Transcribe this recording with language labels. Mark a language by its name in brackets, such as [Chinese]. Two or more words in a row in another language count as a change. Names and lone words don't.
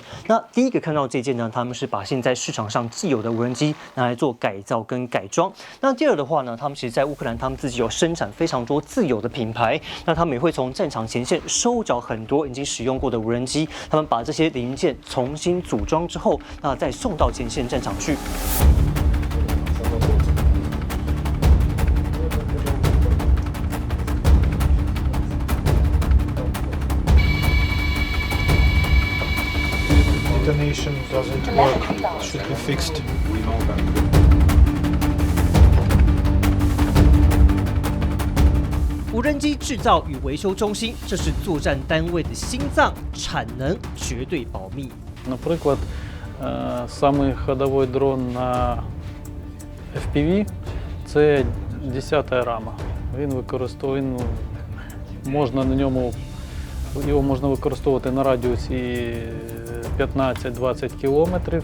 [Chinese] 那第一个看到这件呢，他们是把现在市场上既有的无人机拿来做改造跟改装。那第二的话呢，他们其实在乌克兰，他们自己有生产非常多自有的品牌。那他们也会从战场前线收缴很多已经使用过的无人机，他们把这些零件重新组装之后，那再送到前线战场去。 [English] Detonation doesn't work, should be fixed. [Chinese] 无人机制造与维修中心，这是作战单位的心脏，产能绝对保密。 [Ukrainian] Наприклад, самий ходовий дрон на FPV – це 10-та рама. Він можна на ньому, його можна використовувати на радіусі 15-20 кілометрів.